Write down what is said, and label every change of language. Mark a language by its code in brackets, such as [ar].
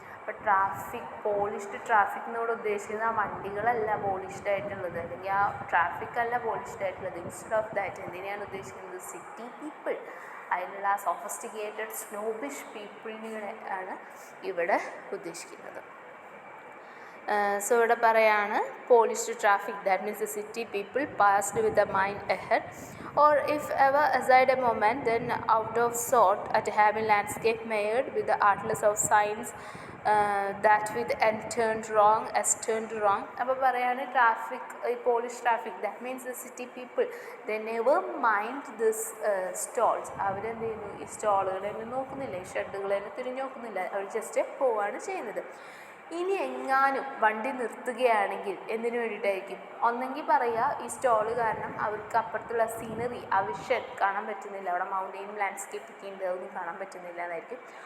[ml] അപ്പോൾ polished traffic എന്നോട് ഉദ്ദേശിക്കുന്നത് ആ വണ്ടികളല്ല പോളിഷ്ഡ് ആയിട്ടുള്ളത്, അല്ലെങ്കിൽ ആ ട്രാഫിക് അല്ല പോളിഷ്ഡ് ആയിട്ടുള്ളത്. [en] instead of that [ml] എന്തിനെയാണ് ഉദ്ദേശിക്കുന്നത്, സിറ്റി പീപ്പിൾ, അതിലുള്ള സോഫിസ്റ്റിക്കേറ്റഡ് സ്നോബിഷ് പീപ്പിളിനെ ആണ് ഇവിടെ ഉദ്ദേശിക്കുന്നത്. സോ ഇവിടെ പറയാണ് [en] Polished traffic, that means the city people passed with the mind ahead or if ever aside a moment then out of sort at having landscape mired with the artless of science that with and turned wrong as turned wrong. [ml] അപ്പോൾ പറയാണ് [en] Traffic, ഈ polish traffic, that means the city people they never mind this stalls. [ml] അവരെന്ത് ചെയ്യുന്നു, ഈ സ്റ്റോളുകളെന്നെ നോക്കുന്നില്ല, ഈ ഷെഡുകളെന്നെ തിരിഞ്ഞു നോക്കുന്നില്ല, അവർ ജസ്റ്റ് പോവുകയാണ് ചെയ്യുന്നത്. ഇനി എങ്ങാനും വണ്ടി നിർത്തുകയാണെങ്കിൽ എന്തിനു വേണ്ടിയിട്ടായിരിക്കും, ഒന്നെങ്കിൽ പറയുക ഈ സ്റ്റോള് കാരണം അവർക്ക് അപ്പുറത്തുള്ള സീനറി, ആ വിഷൻ കാണാൻ പറ്റുന്നില്ല, അവിടെ മൗണ്ടെയിനും ലാൻഡ്സ്കേപ്പ് ഒക്കെ ഉണ്ട്, അതൊന്നും കാണാൻ പറ്റുന്നില്ല എന്നായിരിക്കും.